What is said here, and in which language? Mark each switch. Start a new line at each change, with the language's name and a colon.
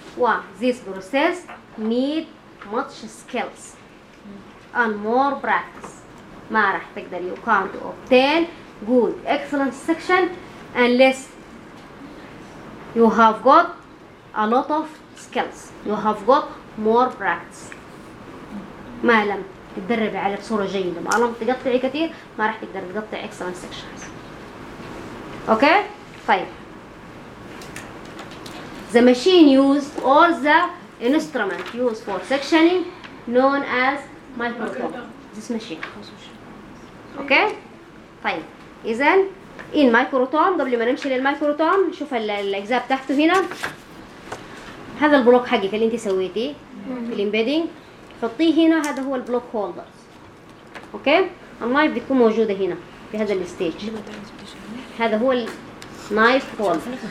English: Well, this process need much skills and more practice.
Arabic: ما راح تقدر
English: you can't obtain good, excellent section unless you have got a lot of skills. You have got more practice.
Arabic: ما لم تدربي على بصورة جيدة، ما لم تقطعي كثير، ما راح تقدر تقطعي
English: excellent sections. Okay? طيب. The machine used or the instrument used for sectioning known as microtome. This machine. Okay? طيب.
Arabic: إذن
English: in microtome
Arabic: قبل ما نمشي للمايكروتوم نشوف الأجزاء بتاعته هنا. هذا البلوك حقك اللي أنت سويتيه في الإمبيدينج. حطيه هنا هذا هو البلوك هولدر. أوكي؟ النايف بتكون موجودة هنا في هذا الستيج. هذا هو النايف هولدر.